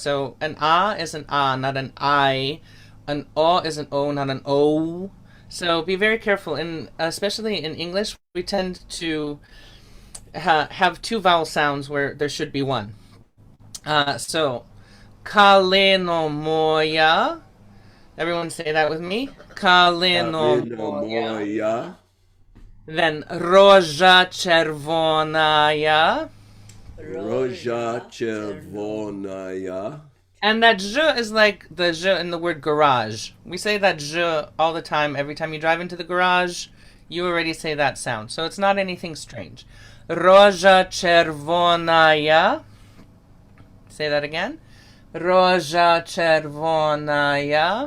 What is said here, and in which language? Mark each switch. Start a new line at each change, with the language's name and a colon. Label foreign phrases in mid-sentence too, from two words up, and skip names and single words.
English: So an A is an A, not an I. An O is an O, not an O. So be very careful. Especially in English, we tend to have two vowel sounds where there should be one. So,
Ukrainian: Калино моя.
English: Everyone say that with me.
Ukrainian: Калино моя. Then рожа червоная. Рожа червоная.
English: And that zh is like the zh in the word garage. We say that zh all the time. Every time you drive into the garage, you already say that sound. So it's not anything strange.
Ukrainian: Рожа червоная.
English: Say that again.
Ukrainian: Рожа червоная.